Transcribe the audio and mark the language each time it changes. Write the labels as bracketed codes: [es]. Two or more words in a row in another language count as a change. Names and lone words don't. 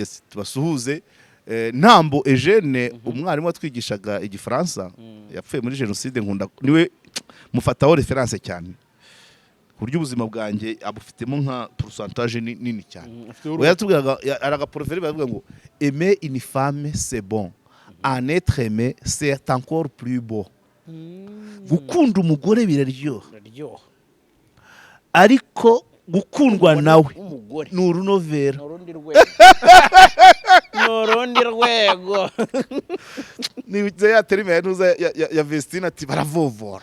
[rw] tubasuhuze. Ntambo Eugene, umwarimu watwigishaga igifaransa, yapfuye muri jenoside, niwe mufataho reference cyane, ku buryo ubuzima bwanjye abufitemo nka pourcentage nini cyane. Yatubwiraga aragaporoferi, bavuga ngo [fr] aimer une femme c'est bon, en être aimé c'est encore plus beau. [rw] Gukunda umugore biraryoha, ariko gukundwa nawe ni urunovera, n'urundi rwego. Ni ya terime ya Vestine ati baravovora,